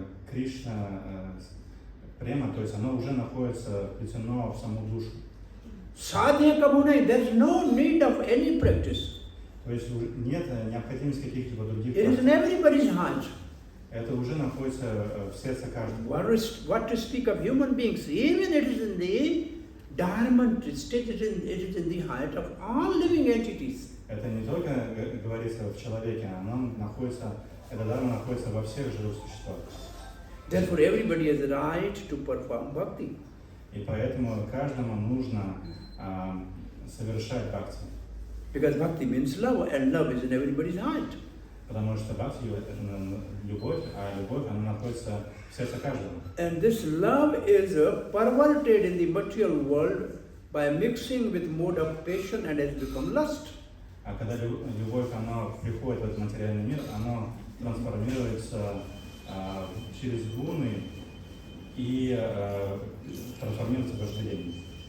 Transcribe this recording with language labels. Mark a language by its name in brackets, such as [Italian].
[Russian] Кришна према, то есть оно уже находится вплетено в саму душу. [Bangla] Sadhya kabhu nahi. [English] There is no need of any practice. [Russian] То есть нет необходимости каких-либо других [English] It is in everybody's heart. [Russian] Это уже находится в сердце каждого. [English] What to speak of human beings? Even it is in the dharma, it is in the heart of all living entities. [Russian] Это не только говорится в человеке, оно находится, эта дарма находится во всех живых существах. [English] Therefore, everybody has a right to perform bhakti. [Russian] И поэтому каждому нужно совершать бхакти. [English] Because bhakti means love, and love is in everybody's heart. [Russian] Потому что бхакти — это любовь, а любовь, она находится в сердце каждого. [English] And this love is perverted in the material world by mixing with mode of passion and has become lust. [Russian] А когда любовь, она приходит в этот материальный мир, она трансформируется через гуны и трансформируется в вожделение.